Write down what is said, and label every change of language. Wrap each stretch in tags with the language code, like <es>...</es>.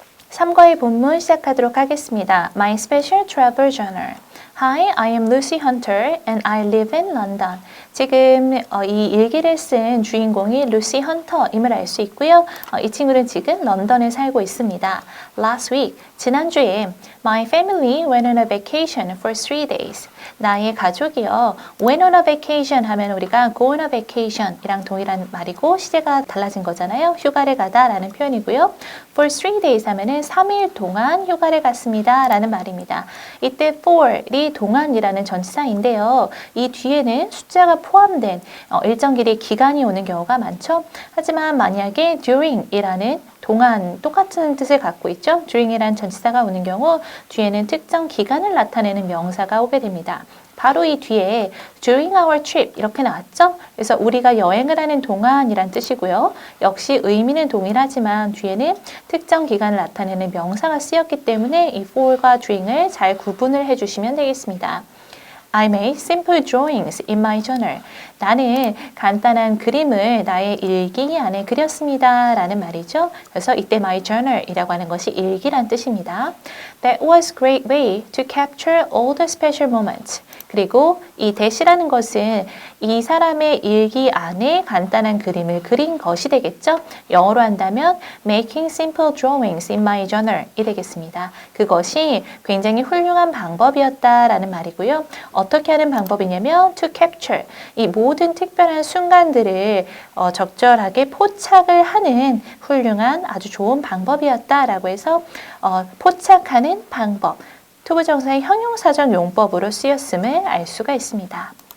<ko>3과의 본문 시작하도록 하겠습니다.</ko> <en>My Special Travel Journal. Hi, I am Lucy Hunter and I live in London.</en> <ko>지금 이 일기를 쓴 주인공이 루시 헌터임을 알 수 있고요. 이 친구는 지금 런던에 살고 있습니다.</ko> <en>Last week,</en> <ko>지난주에</ko> <en>My family went on a vacation for 3 days.</en> <ko>나의 가족이요.</ko> <en>Went on a vacation</en> <ko>하면 우리가</ko> <en>go on a vacation</en> <ko>이랑 동일한 말이고 시제가 달라진 거잖아요. 휴가를 가다 라는 표현이고요.</ko> <en>For 3 days</en> <ko>하면은 3일 동안 휴가를 갔습니다 라는 말입니다. 이때 for이 동안이라는 전치사인데요. 이 뒤에는 숫자가 포함된 일정 길이의 기간이 오는 경우가 많죠. 하지만 만약에 during이라는 동안 똑같은 뜻을 갖고 있죠. during이라는 전치사가 오는 경우 뒤에는 특정 기간을 나타내는 명사가 오게 됩니다. 바로 이 뒤에</ko> <en>during our trip</en> <ko>이렇게 나왔죠. 그래서 우리가 여행을 하는 동안이란 뜻이고요. 역시 의미는 동일하지만 뒤에는 특정 기간을 나타내는 명사가 쓰였기 때문에 이 for과 during을 잘 구분을 해주시면 되겠습니다.</ko> <en>I made simple drawings in my journal.</en> <ko>나는 간단한 그림을 나의 일기 안에 그렸습니다 라는 말이죠. 그래서 이때</ko> <en>my journal</en> <ko>이라고 하는 것이 일기란 뜻입니다.</ko> <en>That was a great way to capture all the special moments.</en> <ko>그리고 이 that이라는 것은 이 사람의 일기 안에 간단한 그림을 그린 것이 되겠죠. 영어로 한다면</ko> <en>making simple drawings in my journal</en> <ko>이 되겠습니다. 그것이 굉장히 훌륭한 방법이었다라는 말이고요. 어떻게 하는 방법이냐면 to capture 이 모든 특별한 순간들을 적절하게 포착을 하는 훌륭한 아주 좋은 방법이었다라고 해서 포착하는 방법 투부정사의 형용사적 용법으로 쓰였음을 알 수가 있습니다.</ko>